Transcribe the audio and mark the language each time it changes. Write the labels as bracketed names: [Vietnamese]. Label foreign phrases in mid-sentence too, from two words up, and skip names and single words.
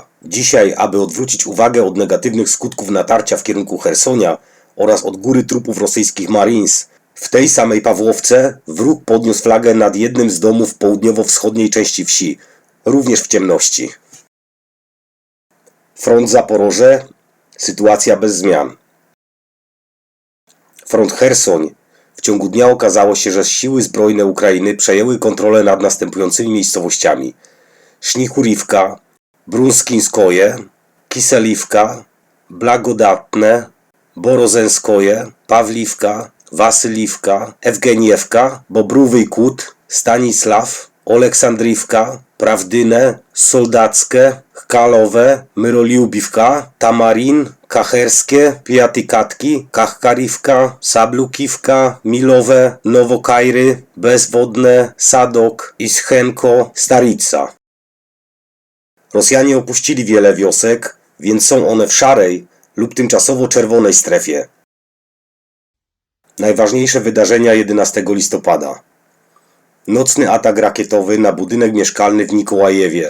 [Polish] Dzisiaj, aby odwrócić uwagę od negatywnych skutków natarcia w kierunku Chersonia oraz od góry trupów rosyjskich Marines, w tej samej Pawłowce wróg podniósł flagę nad jednym z domów południowo-wschodniej części wsi, również w ciemności. Front Zaporoże. Sytuacja bez zmian. Front Chersoń. W ciągu dnia okazało się, że siły zbrojne Ukrainy przejęły kontrolę nad następującymi miejscowościami: Sznichurivka, Brunskińskoje, Kiseliwka, Blagodatne, Borozenskoje, Pawliwka, Wasyliwka, Ewgeniewka, Bobrówy Kut, Stanisław, Oleksandriwka, Prawdyne, Soldackie, Chkalowe, Myroliubiwka, Tamarin, Kacherskie, Piatykatki, Kachkariwka, Sablukiwka, Milowe, Nowokajry, Bezwodne, Sadok, Ischenko, Starica. Rosjanie opuścili wiele wiosek, więc są one w szarej lub tymczasowo czerwonej strefie. Najważniejsze wydarzenia 11 listopada. Nocny atak rakietowy na budynek mieszkalny w Mikołajewie.